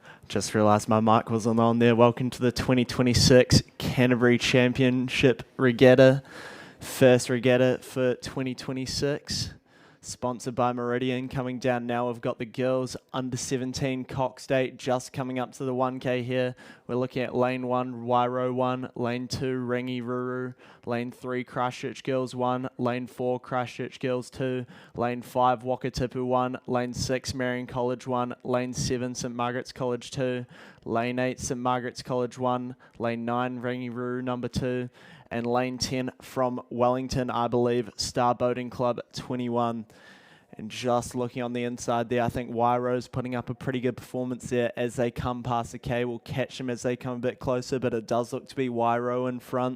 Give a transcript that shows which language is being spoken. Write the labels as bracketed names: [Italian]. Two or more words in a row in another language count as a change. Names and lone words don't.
[English] Just realised my mic wasn't on there. Welcome to the 2026 Canterbury Championship Regatta. First regatta for 2026. Sponsored by Meridian. Coming down now, we've got the girls under 17 Cox State just coming up to the 1K here. We're looking at lane 1, Wairo 1, lane 2, Rangi Ruru, lane 3, Christchurch Girls 1, lane 4, Christchurch Girls 2, lane 5, Wakatipu 1, lane 6, Marion College 1, lane 7, St Margaret's College 2, lane 8, St Margaret's College 1, lane 9, Rangi Ruru number 2, and lane 10 from Wellington, I believe, Star Boating Club 21. And just looking on the inside there, I think Wairo's putting up a pretty good performance there as they come past the K. We'll catch them as they come a bit closer, but it does look to be Wairo in front.